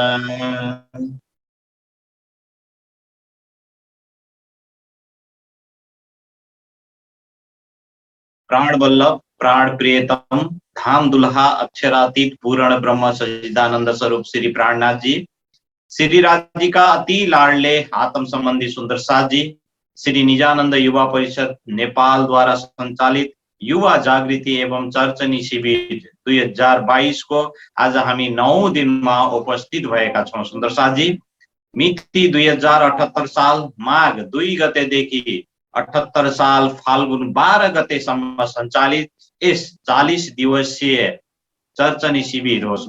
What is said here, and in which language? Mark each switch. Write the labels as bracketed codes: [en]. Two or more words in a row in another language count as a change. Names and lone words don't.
[hi] प्राण वल्लभ प्राण प्रियतम धाम दुल्हा अक्षरातीत पूर्ण ब्रह्म सच्चिदानंद स्वरूप श्री प्राणनाथ जी, श्री राज जी का अति लाडले आत्म संबंधी सुंदर साथ जी, [ne] श्री निजानंद युवा परिषद नेपाल द्वारा संचालित युवा जागृति एवं चर्चनी शिविर 2022 को आज हामी 9 दिनमा उपस्थित भएका छौं। सुन्दर साथ जी, मिति 2078 साल माघ 2 गतेदेखि 78 साल फाल्गुन 12 गतेसम्म सञ्चालित यस 40 दिवसीय चर्चनी शिविर हो।